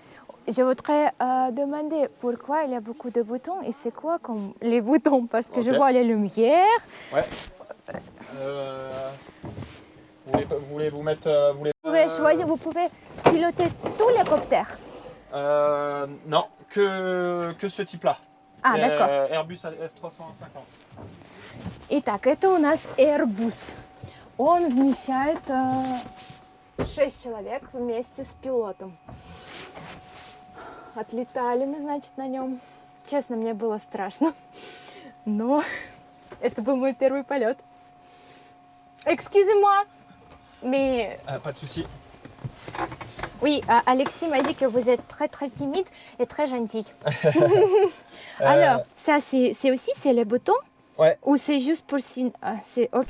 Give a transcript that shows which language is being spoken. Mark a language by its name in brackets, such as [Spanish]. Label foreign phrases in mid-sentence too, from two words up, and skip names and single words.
[French] Je voudrais demander pourquoi il y a beaucoup de boutons et c'est quoi comme les boutons parce que je Ok. vois les lumières. Ouais. Vous voulez vous mettre. Vous voulez, Vous pouvez choisir, vous pouvez piloter tous les coptères. Non, que ce type-là. А, d'accord. Airbus S350. [Russian] Итак, это у нас Airbus. Он вмещает 6 человек вместе с пилотом. Отлетали мы, значит, на нем. Честно, мне было страшно. Но это был мой первый полет. [French] Excusez-moi. Mais Pas de souci. oui, Alexis m'a dit que vous êtes très très timide et très gentil. Alors, ça c'est aussi c'est les boutons Ouais. ou c'est juste pour signe. Ah, c'est ok.